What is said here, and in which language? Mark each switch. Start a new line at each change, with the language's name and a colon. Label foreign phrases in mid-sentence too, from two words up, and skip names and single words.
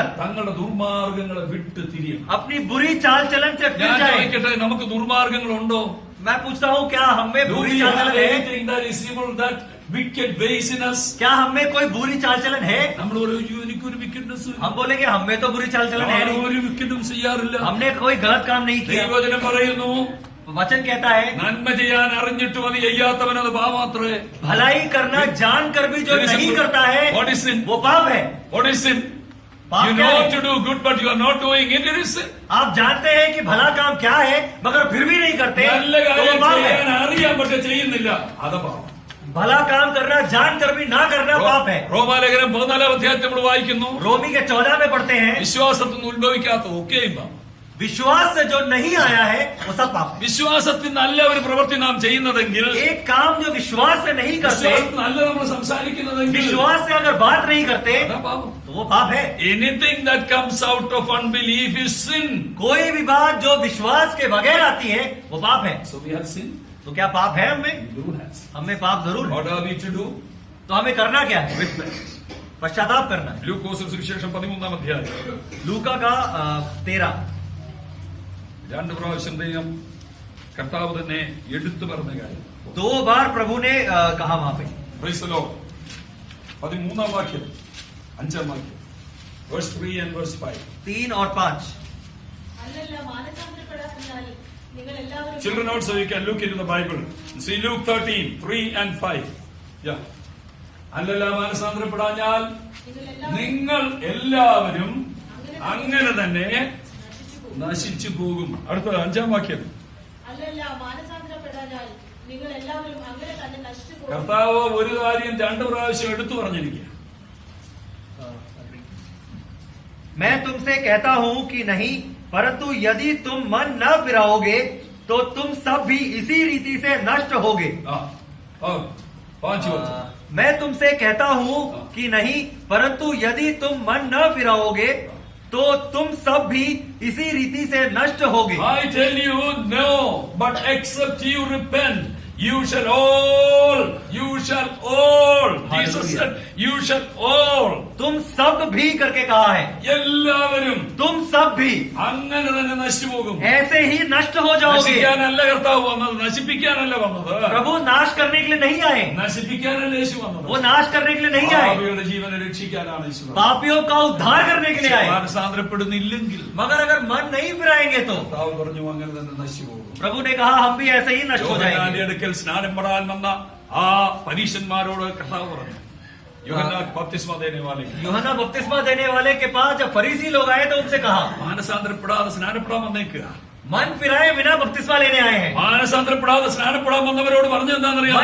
Malayalam: തങ്ങളുടെ ദുർമാർഗങ്ങളെ വിട്ട് തിരിയണം.
Hindi: अपनी बुरी चाल चलन से फिर
Malayalam: ഞാൻ
Hindi: जाए।
Malayalam: ചോദിക്കട്ടെ, നമുക്ക് ദുർമാർഗങ്ങളുണ്ടോ?
Hindi: मैं पूछता हूँ क्या हमें बुरी चाल चलन है?
English: wicked ways in us?
Hindi: क्या हमें कोई बुरी चाल चलन है?
Malayalam: നമ്മൾ പറയും എനിക്കൊരു വിക്കറ്റ്നെസ്,
Hindi: हम बोलेंगे हमें तो बुरी चाल चलन है नहीं।
Malayalam: ഒരു വിക്കറ്റും ചെയ്യാറില്ല.
Hindi: हमने कोई गलत काम नहीं किया।
Malayalam: ദൈവവചനം പറയുന്നു,
Hindi: वचन कहता है
Malayalam: നന്മ ചെയ്യാൻ അറിഞ്ഞിട്ടും അത് ചെയ്യാത്തവനത് പാപമാത്രേ.
Hindi: भलाई करना जानकर भी जो नहीं करता है
English: What is sin?
Hindi: वो पाप है।
English: What is sin?
Hindi: पाप
English: You
Hindi: क्या
English: know
Hindi: है?
English: to do good but you are not doing it. It is sin.
Hindi: आप जानते हैं कि भला काम क्या है मगर फिर भी नहीं करते
Malayalam: നല്ല
Hindi: तो वो
Malayalam: കാര്യം
Hindi: पाप है।
Malayalam: ചെയ്യാൻ അറിയാം പക്ഷെ ചെയ്യുന്നില്ല, അത് പാപം.
Hindi: भला काम करना जानकर भी ना करना पाप है।
Malayalam: റോമാലേഖനം 14 അധ്യായത്തിൽ നമ്മൾ വായിക്കുന്നു,
Hindi: रोमी के 14 में पढ़ते हैं
Malayalam: വിശ്വാസത്തിൽ നിന്ന് ഉത്ഭവിക്കാത്ത ഒക്കെയും പാപം.
Hindi: विश्वास से जो नहीं आया है वो सब पाप है।
Malayalam: വിശ്വാസത്തിൽ നല്ല ഒരു പ്രവൃത്തി നാം ചെയ്യുന്നതെങ്കിൽ,
Hindi: एक काम जो विश्वास से नहीं करते,
Malayalam: വിശ്വാസത്തിൽ നല്ല നമ്മൾ സംസാരിക്കുന്നതെങ്കിൽ
Hindi: विश्वास से अगर बात नहीं करते
Malayalam: അതാ പാപം.
Hindi: तो वो पाप है।
English: Anything that comes out of unbelief is sin.
Hindi: कोई भी बात जो विश्वास के बगैर आती है वो पाप है।
English: So we have sin.
Hindi: तो क्या पाप है हमें?
English: We do have sin.
Hindi: हमें पाप जरूर है।
English: What are we to do?
Hindi: तो हमें करना क्या है?
English: Repent.
Hindi: पश्चाताप करना है।
Malayalam: ലൂക്കോസിന്റെ സുവിശേഷം 13 അധ്യായം
Hindi: लूका का 13
Malayalam: 2 പ്രാവശ്യം ദൈവം കർത്താവ് തന്നെ എടുത്തു പറഞ്ഞ കാര്യം.
Hindi: 2 बार प्रभु ने कहा वहां पे।
English: Praise the Lord.
Malayalam: 13 വാക്യം 5 വാക്യം
English: verse 3 and verse 5.
Hindi: 3 और 5
Malayalam: അല്ലല്ല മാനസാന്തരപ്പെടാതിരുന്നാൽ നിങ്ങൾ എല്ലാവരും
English: Children also you can look into the Bible. See Luke 13, 3 and 5. Yeah.
Malayalam: അല്ലല്ല മാനസാന്തരപ്പെടാഞ്ഞാൽ നിങ്ങൾ എല്ലാവരും അങ്ങനെ തന്നെ നശിച്ചു പോകും. അടുത്ത 5 വാക്യം. അല്ലല്ല മാനസാന്തരപ്പെടാതിരുന്നാൽ നിങ്ങൾ എല്ലാവരും അങ്ങനെ തന്നെ നശിച്ചു പോകും. കർത്താവ് ഒരു കാര്യം 2 പ്രാവശ്യം എടുത്തു പറഞ്ഞിരിക്കുക.
Hindi: मैं तुमसे कहता हूं कि नहीं, परंतु यदि तुम मन न फिराओगे तो तुम सब भी इसी रीति से नष्ट होगे।
Malayalam: 5 वाक्യം.
Hindi: मैं तुमसे कहता हूं कि नहीं, परंतु यदि तुम मन न फिराओगे तो तुम सब भी इसी रीति से नष्ट होगे।
English: I tell you no, but except you repent, you shall all, Jesus said, you shall all.
Hindi: तुम सब भी करके कहा है,
Malayalam: എല്ലാവരും
Hindi: तुम सब भी
Malayalam: അങ്ങനെ തന്നെ നശിച്ചു പോകും.
Hindi: ऐसे ही नष्ट हो जाओगे।
Malayalam: നശിക്കാനല്ല കർത്താവ് വന്നത്, നശിപ്പിക്കാനല്ല വന്നത്.
Hindi: प्रभु नाश करने के लिए नहीं आए,
Malayalam: നശിപ്പിക്കാനല്ല യേശു വന്നത്.
Hindi: वो नाश करने के लिए नहीं आए,
Malayalam: പാപികളുടെ ജീവനെ രക്ഷിക്കാനാണ് യേശു വന്നത്.
Hindi: पापियों का उद्धार करने के लिए आए।
Malayalam: മാനസാന്തരപ്പെടുന്നില്ലെങ്കിൽ
Hindi: मगर अगर मन नहीं फिराएंगे तो
Malayalam: കർത്താവ് പറഞ്ഞു അങ്ങനെ തന്നെ നശിച്ചു പോകും.
Hindi: प्रभु ने कहा हम भी ऐसे ही नष्ट हो
Malayalam: യോഹന്നാന്റെ
Hindi: जाएंगे।
Malayalam: അടുക്കൽ സ്നാനം പെടാൻ വന്ന ആ പരീശന്മാരോട് കർത്താവ് പറഞ്ഞു, യോഹന്നാൻ
Hindi: बपतिस्मा देने वाले, यूहन्ना बपतिस्मा देने वाले के पास जब फरीसी लोग आए तो उनसे कहा
Malayalam: മാനസാന്തരപ്പെടാതെ സ്നാനപ്പെടാൻ വന്നേക്കുക.
Hindi: मन फिराए बिना बपतिस्मा लेने आए हैं।
Malayalam: മാനസാന്തരപ്പെടാതെ സ്നാനപ്പെടാൻ വന്നവരോട് പറഞ്ഞു എന്താണെന്നറിയാമോ?